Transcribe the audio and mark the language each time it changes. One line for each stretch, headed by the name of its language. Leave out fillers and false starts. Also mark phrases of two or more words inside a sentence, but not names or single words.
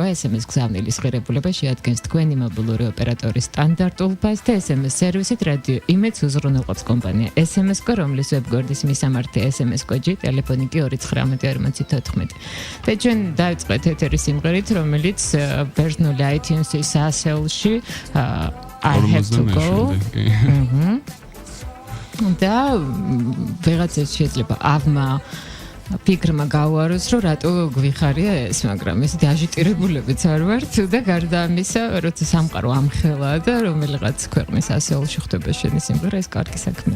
Georgian: SMS გზავნილის ღირებულება შეადგენს თქვენი მობილური ოპერატორის სტანდარტულ ბაზს და SMS სერვისით რადიო იმედს უზრუნველყოფს კომპანია SMS-კო, რომლის ვებგვერდის მისამართი SMS კოდი, ტელეფონი კი 294014. და ჩვენ დავიწყეთ ეთერის სიმღერით, რომელიც ბერძნული iTunes-ის ასეულში I have to go. და ვიღაცას შეიძლება ავმა ფიქრმა გავუაროს, რომ რატო გვიხარია ეს, მაგრამ ეს დაჟიტირებულებიც არ ვართ და გარდა ამისა, როცა სამყარო ამხელა და რომელიღაც ქვეყნის ასეულში ხდება შენი სიმღერა, ეს კარგი საქმეა.